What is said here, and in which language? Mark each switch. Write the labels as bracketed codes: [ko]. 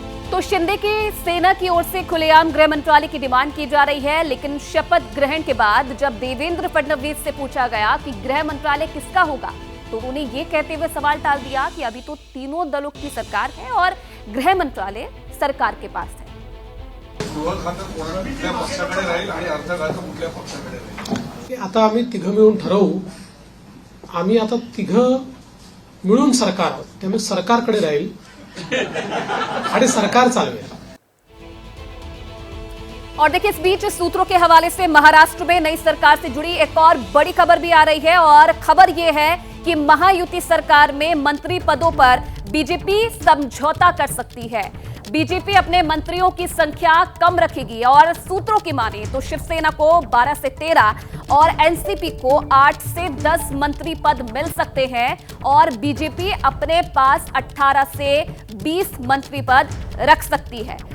[hi] तो शिंदे की सेना की ओर से खुलेआम गृह मंत्रालय की डिमांड की जा रही है, लेकिन शपथ ग्रहण के बाद जब देवेंद्र फडणवीस से पूछा गया कि गृह मंत्रालय किसका होगा, तो उन्हें ये कहते हुए सवाल टाल दिया कि अभी तो तीनों दलों की सरकार है और गृह मंत्रालय सरकार के पास है। [mr] आता आम्ही तिघं मिळून ठरवू, आम्ही आता तिघं मिळून सरकार आहोत, त्यामुळे सरकारकडे राहील आणि सरकार चालवेल। [hi] और देखिए, इस बीच सूत्रों के हवाले से महाराष्ट्र में नई सरकार से जुड़ी एक और बड़ी खबर भी आ रही है, और खबर यह है कि महायुति सरकार में मंत्री पदों पर बीजेपी समझौता कर सकती है। बीजेपी अपने मंत्रियों की संख्या कम रखेगी और सूत्रों की माने तो शिवसेना को 12 से 13 और एनसीपी को 8 से 10 मंत्री पद मिल सकते हैं, और बीजेपी अपने पास 18 से 20 मंत्री पद रख सकती है।